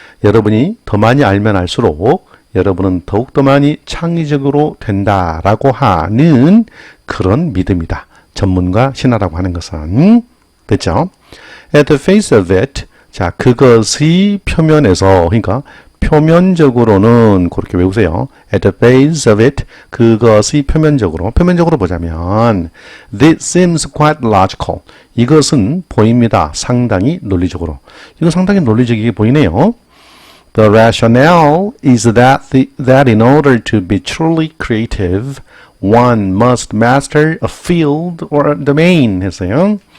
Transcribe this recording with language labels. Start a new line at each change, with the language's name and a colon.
Korean: 여러분이 더 많이 알면 알수록 여러분은 더욱더 많이 창의적으로 된다라고 하는 그런 믿음이다. 전문가 신화라고 하는 것은. 됐죠?
English: At the face of it,
Korean: 자, 그것이 표면에서, 그러니까 표면적으로는 그렇게 외우세요.
English: At the face of it,
Korean: 그것이 표면적으로 보자면
English: This seems quite logical.
Korean: 이것은 보입니다. 상당히 논리적으로. 이거 상당히 논리적이게 보이네요.
English: The rationale is that in order to be truly creative, one must master a field or a domain
Korean: 했어요.